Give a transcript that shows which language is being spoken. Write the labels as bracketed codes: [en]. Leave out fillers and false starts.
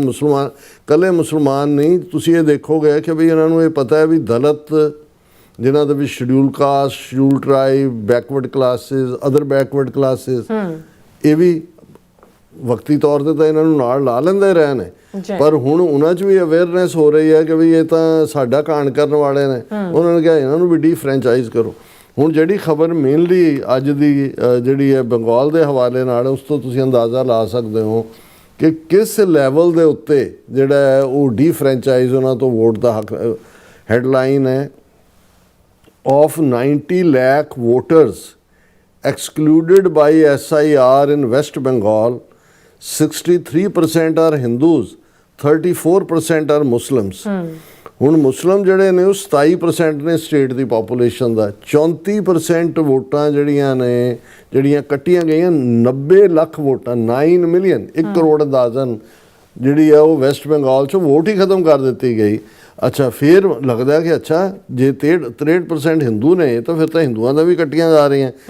[pa] ਮੁਸਲਮਾਨ ਇਕੱਲੇ ਮੁਸਲਮਾਨ ਨਹੀਂ, ਤੁਸੀਂ ਇਹ ਦੇਖੋਗੇ ਕਿ ਵੀ ਇਹਨਾਂ ਨੂੰ ਇਹ ਪਤਾ ਹੈ ਵੀ ਦਲਿਤ ਜਿਨ੍ਹਾਂ ਦੇ ਵਿੱਚ schedule caste, schedule tribe, backward classes, other backward classes, ਇਹ ਵੀ ਵਕਤੀ ਤੌਰ ਤੇ ਤਾਂ ਇਹਨਾਂ ਨੂੰ ਨਾਲ ਲਾ ਲੈਂਦੇ ਰਹੇ ਨੇ, ਪਰ ਹੁਣ ਉਹਨਾਂ 'ਚ ਵੀ ਅਵੇਅਰਨੈਸ ਹੋ ਰਹੀ ਹੈ ਕਿ ਵੀ ਇਹ ਤਾਂ ਸਾਡਾ ਕਾਂਡ ਕਰਨ ਵਾਲੇ ਨੇ। ਉਹਨਾਂ ਨੇ ਕਿਹਾ ਇਹਨਾਂ ਨੂੰ ਵੀ ਡੀਫਰੈਂਚਾਈਜ਼ ਕਰੋ। ਹੁਣ ਜਿਹੜੀ ਖਬਰ ਮੇਨਲੀ ਅੱਜ ਦੀ ਜਿਹੜੀ ਹੈ ਬੰਗਾਲ ਦੇ ਹਵਾਲੇ ਨਾਲ, ਉਸ ਤੋਂ ਤੁਸੀਂ ਅੰਦਾਜ਼ਾ ਲਾ ਸਕਦੇ ਹੋ ਕਿ ਕਿਸ ਲੈਵਲ ਦੇ ਉੱਤੇ ਜਿਹੜਾ ਹੈ ਉਹ ਡੀਫਰੈਂਚਾਈਜ਼ ਉਹਨਾਂ ਤੋਂ ਵੋਟ ਦਾ ਹੱਕ। ਹੈਡਲਾਈਨ ਹੈ, [en] of 90 lakh voters excluded by SIR in West Bengal, 63% are Hindus, 34% are Muslims. [pa] ਹੁਣ ਮੁਸਲਿਮ ਜਿਹੜੇ ਨੇ ਉਹ 27% ਨੇ ਸਟੇਟ ਦੀ ਪਾਪੂਲੇਸ਼ਨ ਦਾ। 34% ਵੋਟਾਂ ਜਿਹੜੀਆਂ ਨੇ, ਜਿਹੜੀਆਂ ਕੱਟੀਆਂ ਗਈਆਂ, 90 ਲੱਖ ਵੋਟਾਂ, 9 ਮਿਲੀਅਨ, 1 ਕਰੋੜ ਅੰਦਾਜ਼ਨ ਜਿਹੜੀ ਆ ਉਹ ਵੈਸਟ ਬੰਗਾਲ 'ਚੋਂ ਵੋਟ ਹੀ ਖਤਮ ਕਰ ਦਿੱਤੀ ਗਈ। ਅੱਛਾ, ਫਿਰ ਲੱਗਦਾ ਕਿ ਅੱਛਾ ਜੇ 63% ਹਿੰਦੂ ਨੇ ਤਾਂ ਫਿਰ ਤਾਂ ਹਿੰਦੂਆਂ ਦਾ ਵੀ ਕੱਟੀਆਂ ਜਾ ਰਹੀਆਂ।